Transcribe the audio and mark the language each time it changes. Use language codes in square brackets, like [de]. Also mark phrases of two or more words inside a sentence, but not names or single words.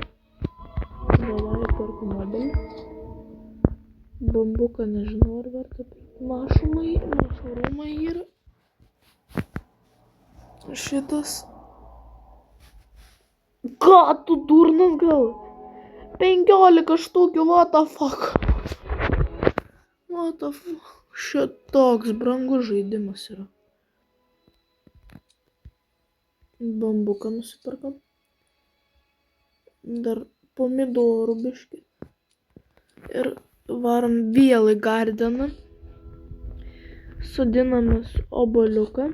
[lt] Davai perku mobilį. Bambuką nežinau, ar verta pirkti. Mašarumai yra. Šitas. Ką tu durnas gal? 15 štukių, [en] what the fuck? What the fuck? [lt] Šitoks brangus žaidimas yra. Bambuką nusipirkam. Dar pomidorų biškį. Ir varom vėl į gardeną. Sodinamės obuoliuką.